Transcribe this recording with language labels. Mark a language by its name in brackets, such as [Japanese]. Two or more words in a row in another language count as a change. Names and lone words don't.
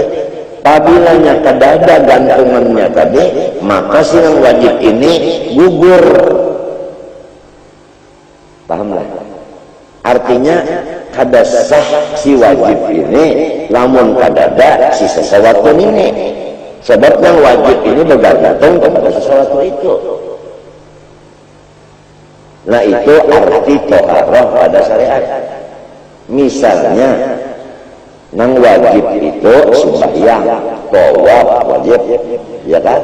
[Banjar] Apabila kedada gantungannya tadi, maka si yang wajib ini gugur. Pahamlah? Artinya kada sah si wajib ini lamun kadada si sesuatu ini. [Indonesian] Sebab yang wajib ini bergantung kepada sesuatu itu. Nah, itu arti toharah pada syariat. [Banjar] Misalnya nang wajib itu sembahyang, tawaf wajib, ya kan?